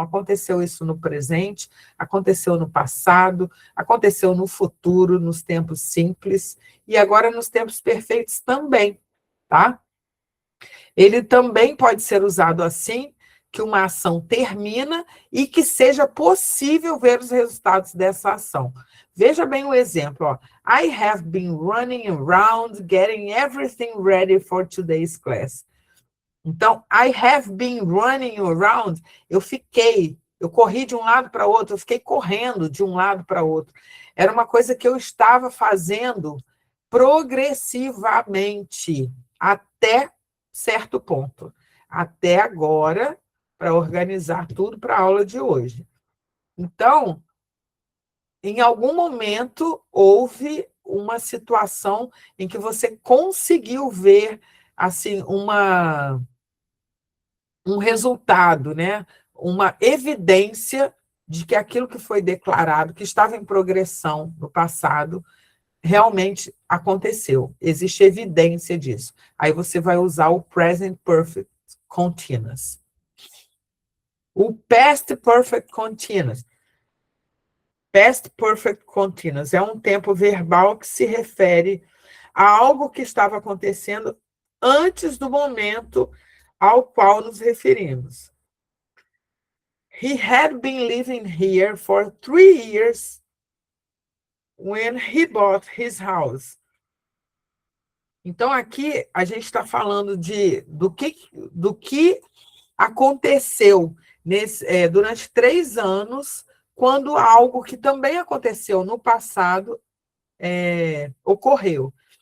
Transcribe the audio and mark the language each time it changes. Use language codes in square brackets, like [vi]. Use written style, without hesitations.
[pt] Aconteceu isso no presente, aconteceu no passado, aconteceu no futuro, nos tempos simples, e agora nos tempos perfeitos também, tá? Ele também pode ser usado assim, que uma ação termina e que seja possível ver os resultados dessa ação. Veja bem o exemplo, ó. [en] I have been running around, getting everything ready for today's class. [pt] Então, [en] I have been running around, [pt] eu corri de um lado para outro, eu fiquei correndo de um lado para outro. Era uma coisa que eu estava fazendo progressivamente, até certo ponto. Até agora, para organizar tudo para a aula de hoje. Então, em algum momento, houve uma situação em que você conseguiu ver assim, um resultado, né? Uma evidência de que aquilo que foi declarado, que estava em progressão no passado, realmente aconteceu. Existe evidência disso. Aí você vai usar o present perfect continuous. O past perfect continuous. Past perfect continuous é um tempo verbal que se refere a algo que estava acontecendo antes do momento ao qual nos referimos. [en] He had been living here for 3 years when he bought his house. [pt] Então, aqui a gente está falando do que aconteceu durante 3 anos, quando algo que também aconteceu no passado ocorreu.